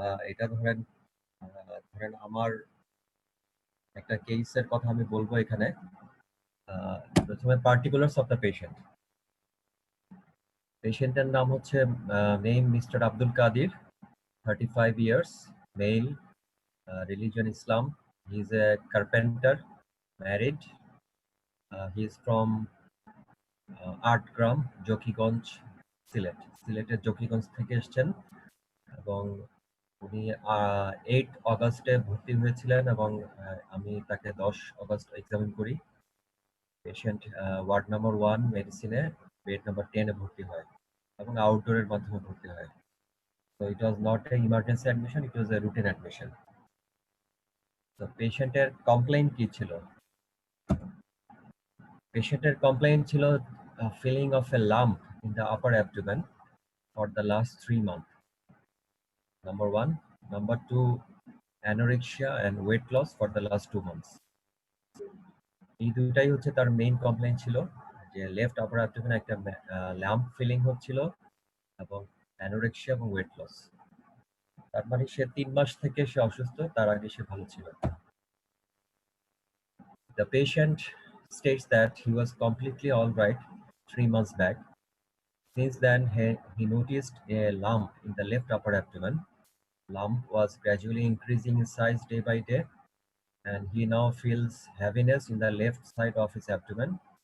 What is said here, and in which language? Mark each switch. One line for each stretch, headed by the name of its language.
Bangla: এটা ধরেন আমার একটা কেসের কথা আমি বলবো এখানে। প্রথমে পার্টিকুলারস অফ দ্য পেশেন্ট। পেশেন্টের নাম হচ্ছে
English: Name mister Abdul Kadir, 35 years, male, religion Islam. He is a carpenter, married. He is from Atgram, Zakiganj, Sylhet.
Bangla: সিলেটের জকিগঞ্জ থেকে এসেছেন এবং উনি 8 অগাস্টে ভর্তি হয়েছিলেন এবং আমি তাকে 10 অগাস্ট এক্সামিন করি। Patient ward number 1 মেডিসিনে bed number 10 এ ভর্তি হয় এবং আউটডোরের মাধ্যমে ভর্তি হয়।
English: So it was not an emergency admission, it was a routine admission.
Bangla: তো পেশেন্টের কমপ্লেইন কি ছিল? পেশেন্টের কমপ্লেইন ছিল
English: feeling of a lump in the upper abdomen for the last 3 months. Number 1. Number 2, anorexia and weight loss for the last 2 months.
Bangla: এই দুইটাই হচ্ছে তার মেইন কমপ্লেইন ছিল, যে লেফট আপার অ্যাবডোমেনে একটা ল্যাম্প ফিলিং হচ্ছিল এবং অ্যানোরেক্সিয়া এবং ওয়েট লস। তার মানে সে 3 মাস থেকে সে অসুস্থ, তার আগে সে ভালো ছিল।
English: The patient states that he was completely all right 3 months back. Since then, he noticed a lump in the left upper abdomen. Lump was gradually increasing in size day by day, and he now feels heaviness in the left side of his abdomen.